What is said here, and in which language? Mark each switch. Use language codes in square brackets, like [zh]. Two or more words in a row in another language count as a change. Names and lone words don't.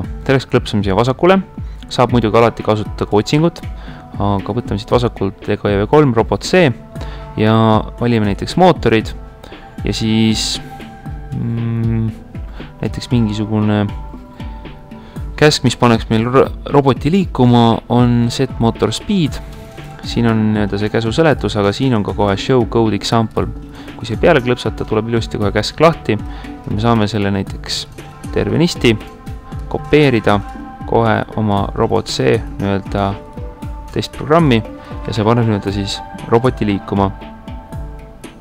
[et] Selleks klõpsame siia vasakule, saab muidugi alati kasutada ka otsingut, aga võtame siit vasakult Lego EV3 RobotC ja valime näiteks mootorid ja siis näiteks mingisugune käsk, mis paneks meil roboti liikuma, on [en] set motor speed. [et] Siin on see käsu seletus, aga siin on ka kohe [en] show code example. [et] Kui see peale klõpsata, tuleb ilusti kohe käsk lahti ja me saame selle näiteks tervenisti kopeerida kohe oma RobotC testprogrammi ja see paneb siis roboti liikuma.